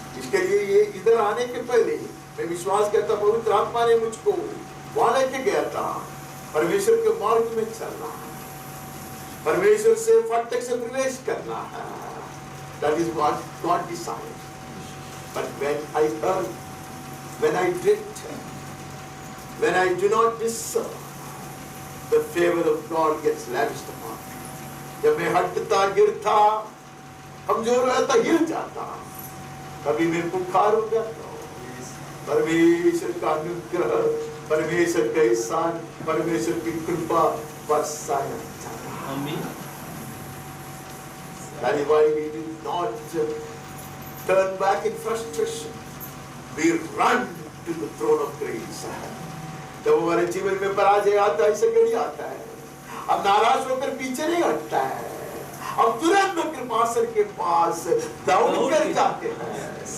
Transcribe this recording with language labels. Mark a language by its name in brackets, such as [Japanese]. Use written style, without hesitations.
[Hindi] इसके लिए ये इधर आने के पहले मैं विश्वास करता पवित्र आत्मा ने मुझको वहां लेके गया था, परमेश्वर के मार्ग में चलना है, परमेश्वर से फाटक से प्रवेश करना है। [English] That is what God decides. But when I err, when I drift, when I do not discern, the favor of God gets lavished upon me. [Hindi] जब मैं हटता गिरता कमजोर रहता हिल जाता, कभी मैं पुकारूंगा तो परमेश्वर का अनुग्रह, परमेश्वर का एहसान, परमेश्वर की कृपा बरसाया जाता। आमीन। [English] That is why we do not turn back in frustration. We run to the throne of grace. [Hindi] जब हमारे जीवन में पराजय आता है, संकट आता है, अब नाराज होकर पीछे नहीं हटता है, अब तुरंत कृपासन के पास दौड़ कर जाते हैं।